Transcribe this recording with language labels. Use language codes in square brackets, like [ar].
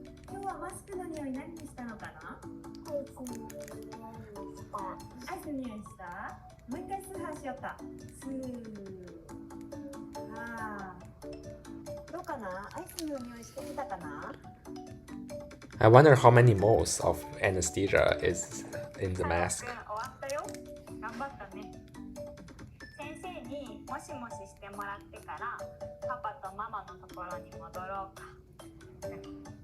[ja] 今日はマスクの匂い何にしたのかな？アイスの匂いした？もう一回スーハーしようか。スー。あー。どうかな？アイスの匂いしてみたかな？ [en] I wonder how many moles of anesthesia is in the mask. [ja] 終わったよ。頑張ったね。先生にもしもししてもらってからパパとママのところに戻ろうか。